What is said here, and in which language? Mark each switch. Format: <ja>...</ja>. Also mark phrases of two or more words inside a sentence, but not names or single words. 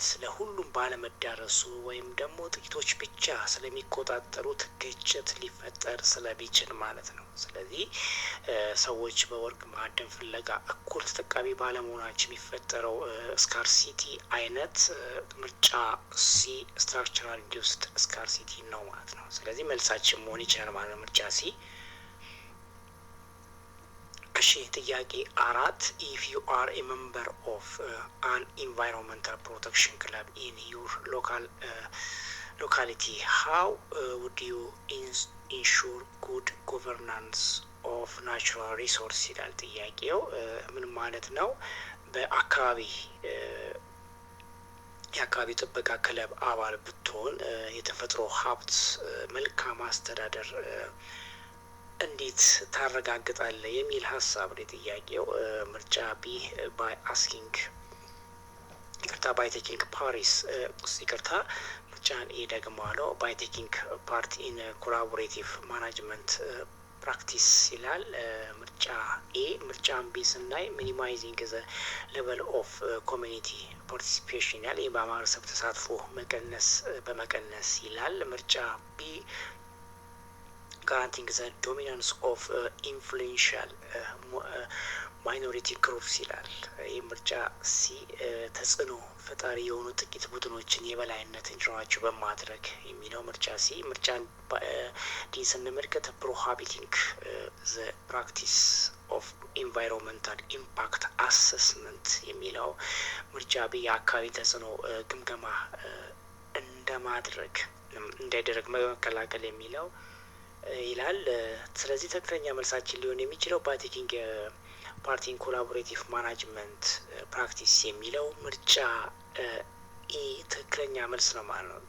<am>ለሁሉም ባለመዳረሱ ወይም ደግሞ ጥቂቶች ብቻ ስለሚቆጣጠሩት ግጭት ሊፈጠር ስለሚችል ማለት ነው። ስለዚህ ሰዎች በወርቅ ማዕድን ፍለጋ እኩል ተጠቃሚ ባለመሆናቸው የሚፈጠረው ስካርሲቲ አይነት ምርጫ ሲ</am> <en>structural induced scarcity</en> <am>ነው ማለት ነው። ስለዚህ መልሳችን መሆን ይችላል ማለት ነው ምርጫ ሲ። እሺ ጥያቄ</am> <en>4 if you are a member of an environmental protection club in your locality how would you ensure good governance of natural resource</en> <am>ይላል ጥያቄው። ምን ማለት ነው? በአካባቢ የአካባቢ ጥበቃ ክለብ አባል ብትሆን የተፈጥሮ ሀብት መልካም አስተዳደር እንዴት ታረጋግጣለህ የሚል ሀሳብ ነው ጥያቄው። ምርጫ ቢ</am> <en>by asking by taking Paris</en> <am>ይቅርታ ምርጫን ኤ ደግሞ አለው</am> <en>by taking part in collaborative management practice</en> <am>ይላል። ምርጫ ኤ ምርጫን ቢ ስናይ</am> <en>minimizing the level of community participation ይላል።</en> <am>ይህ በማህበረሰብ ተሳትፎ በመቀነስ ይላል። ምርጫ ቢ</am> <en>guaranteeing the dominance of influential minority groups</en> <am>ይላል። ይህ ምርጫ ሲ ተጽዕኖ ፈጣሪ የሆኑ ጥቂት ቡድኖችን የበላይነት እንዲኖራቸው በማድረግ የሚለው ምርጫ ሲ። ምርጫን ዲ ስንመለከት</am> <en>prohibiting the practice of environmental impact assessment</en> <am>የሚለው ምርጫ ቢ የአካባቢ ተጽዕኖ ግምገማ እንደማድረግ እንዳይደረግ መከላከል የሚለው ይላል። ስለዚህ ትክክለኛ መልሳችን ሊሆን የሚችለው</am> <en>by taking part in collaborative management practice</en> <am>የሚለው ምርጫ ኢ ትክክለኛ መልስ ነው ማለት ነው።</am>